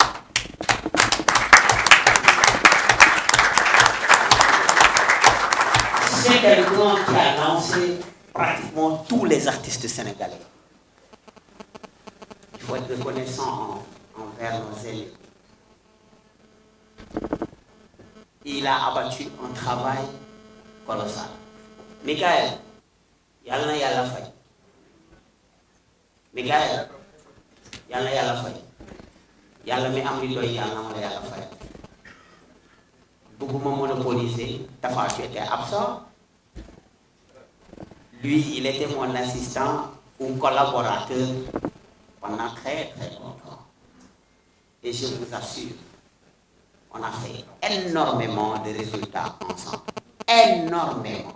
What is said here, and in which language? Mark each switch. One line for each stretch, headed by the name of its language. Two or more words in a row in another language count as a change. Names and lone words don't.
French: C'est quelqu'un qui a lancé pratiquement tous les artistes sénégalais. Il faut être reconnaissant envers nos aînés. Il a abattu un travail colossal.
Wolof: Michael, yalla yalla fay. Michael, yalla fay. Yalla mi am li doy yalla ma yalla fay. Bëgguma monopoliser, Tafa,
French: tu étais absent. Lui, il était mon assistant ou collaborateur pendant très très longtemps. Et je vous assure, on a fait énormément de résultats ensemble. Énormément.